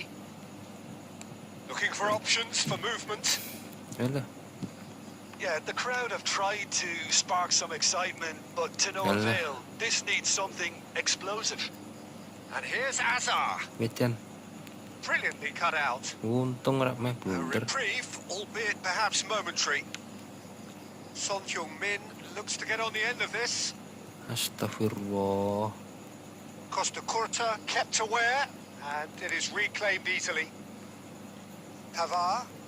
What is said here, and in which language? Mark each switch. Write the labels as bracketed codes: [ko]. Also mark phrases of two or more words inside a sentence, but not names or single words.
[en] Looking for options for movement. [jv] Alah. [en] Yeah, the crowd have tried to spark some excitement, but to no avail. This needs something explosive. And here's Azar. Wait, Brilliantly cut out. [jv] untung rak meh [en] A blunder. reprieve, albeit perhaps momentary. Son Heung-min looks to get on the end of this. [id] Astagfirullah. [en] Costa Curta kept aware, and it is reclaimed easily. Pavard.